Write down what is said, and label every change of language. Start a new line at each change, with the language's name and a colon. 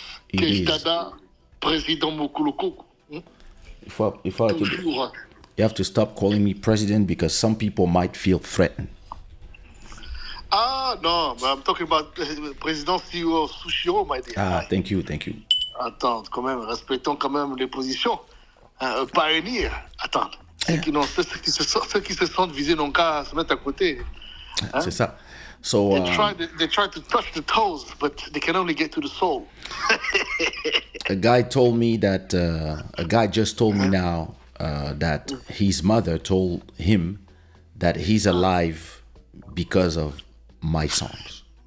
English: It is.
French: Shada, Président Mukulu Kuku.
English: If I could,
French: Toujours.
English: you have to stop calling me president because some people might feel threatened.
French: Ah, non,
English: but I'm talking about Président CEO Sushiro, my dear. Ah, thank you.
French: Attends, quand même, respectons quand même les positions. Pioneer. Attends. Ceux qui se sentent visés n'ont qu'à se mettre à côté. C'est ça. So
English: They try to touch the toes, but they can only get to the soul. a guy told me that a guy just told me now that his mother told him that he's alive because of my songs.